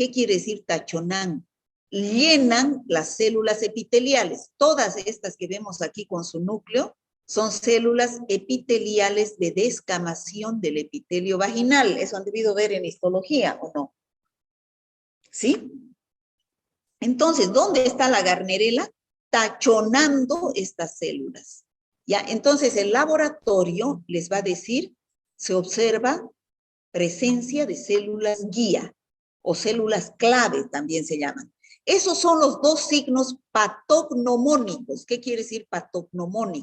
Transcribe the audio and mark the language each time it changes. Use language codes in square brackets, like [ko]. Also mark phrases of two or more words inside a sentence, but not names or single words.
[es] ¿Qué quiere decir tachonan? llenan las células epiteliales. Todas estas que vemos aquí con su núcleo son células epiteliales de descamación del epitelio vaginal. Eso han debido ver en histología, ¿o no? ¿Sí? Entonces, ¿dónde está la Gardnerella? Tachonando estas células. ¿Ya? Entonces, el laboratorio les va a decir, se observa presencia de células guía o células clave, también se llaman. Esos son los dos signos patognomónicos. ¿Qué quiere decir patognomónico?